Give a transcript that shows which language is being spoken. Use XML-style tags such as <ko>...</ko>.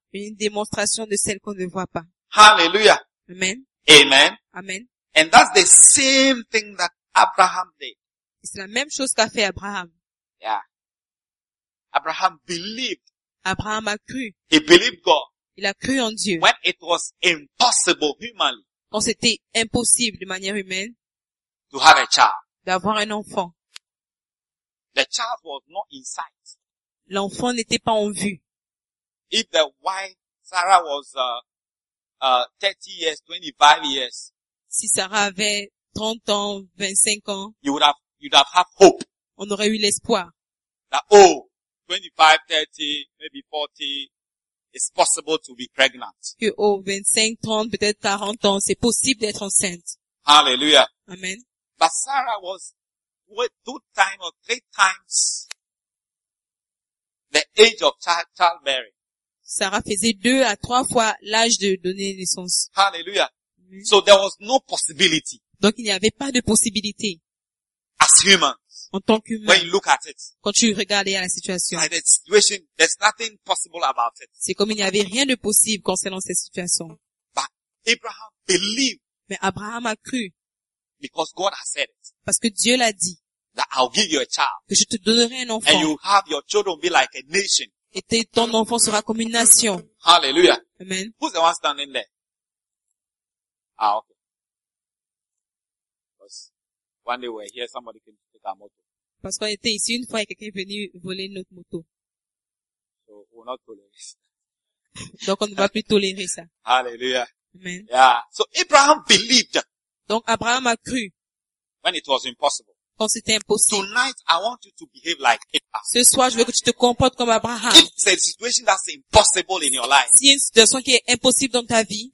<fr>Une démonstration de celles qu'on ne voit pas. Hallelujah. Amen. Amen. Amen.</fr> <en>And that's the same thing that Abraham did.</en> <fr>C'est la même chose qu'a fait Abraham.</fr> <en>Yeah. Abraham believed.</en> <fr>Abraham a cru.</fr> <en>He believed God.</en> <fr>Il a cru en Dieu.</fr> <en>When it was impossible humanly.</en> <fr>Quand c'était impossible de manière humaine.</fr> <en>To have a child.</en> <fr>D'avoir un enfant.</fr> <en>The child was not in sight.</en> <fr>L'enfant n'était pas en vue.</fr> <en>If the wife, Sarah was 30 years, 25 years.</en> <fr>Si Sarah avait 30 ans, 25 ans.</fr> <en>You would have hope.</en> <fr>On aurait eu l'espoir.</fr> <en>That, oh, 25, 30, maybe 40. it's possible to be pregnant.</en> <fr>Que au 25, 30, peut-être 40 ans, c'est possible d'être enceinte. Hallelujah. Amen.</fr> <en>But Sarah was with 2 times or 3 times the age of childbearing.</en> <fr>Sarah faisait 2 à 3 fois l'âge de donner naissance.</fr> <en>Hallelujah. Amen. So there was no possibility.</en> <fr>Donc il n'y avait pas de possibilité.</fr> <en>As humans.</en> <fr>En tant qu'humain,</fr> <en>when you look at it,</en> <fr>quand tu regardais à la situation,</fr> <en>like the situation, there's nothing possible about it.</en> <fr>C'est comme il n'y avait rien de possible concernant cette situation.</fr> <en>But Abraham believed.</en> <fr>Mais Abraham a cru.</fr> <en>Because God has said it.</en> <fr>Parce que Dieu l'a dit.</fr> <en>That I'll give you a child.</en> <fr>Que je te donnerai un enfant.</fr> <en>And you have your children be like a nation.</en> <fr>Et ton enfant sera comme une nation. Hallelujah. Amen.</fr> <en>Who's the one standing there? Ah, okay. Because one day we're here, somebody came to take our motor.</en> <fr>Parce qu'on était ici une fois et quelqu'un est venu voler notre moto.</fr> <en>So we're not tolerant.</en> <fr>Donc on ne va plus tolérer ça. Hallelujah. Amen.</fr> <en>Yeah. So Abraham believed.</en> <fr>Donc Abraham a cru.</fr> <en>When it was impossible.</en> <fr>Quand c'était impossible.</fr> <en>Tonight I want you to behave like Abraham.</en> <fr>Ce soir je veux que tu te comportes comme Abraham.</fr> <en>If it's a situation that's impossible in your life.</en> <fr>Si une situation qui est impossible dans ta vie.</fr>